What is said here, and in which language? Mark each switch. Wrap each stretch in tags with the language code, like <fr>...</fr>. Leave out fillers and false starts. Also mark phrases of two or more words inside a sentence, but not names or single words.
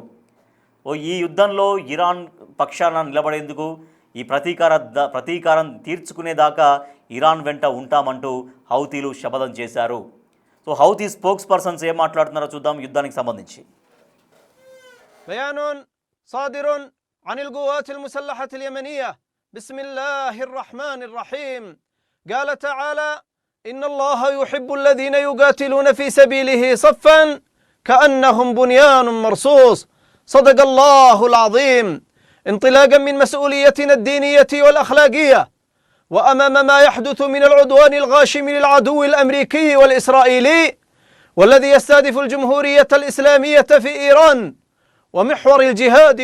<te>ఈ యుద్ధంలో ఇరాన్ పక్షాన నిలబడేందుకు, ఈ ప్రతీకారం తీర్చుకునేదాకా ఇరాన్ వెంట ఉంటామంటూ హౌతీలు శపథం చేశారు. సో హౌతీ</te> <en>spokes persons</en> <te>ఏం మాట్లాడుతున్నారో చూద్దాం యుద్ధానికి సంబంధించి.</te> <ar>بيان صادر عن القوات المسلحة اليمنية بسم الله الرحمن الرحيم قال تعالى إن الله يحب الذين يقاتلون في سبيله صفا كأنهم بنيان مرصوص. صدق الله العظيم. انطلاقا من مسؤوليتنا الدينية والأخلاقية وأمام ما يحدث من العدوان الغاشم للعدو الأمريكي والإسرائيلي والذي يستهدف الجمهورية الإسلامية في إيران ومحور الجهاد</ar>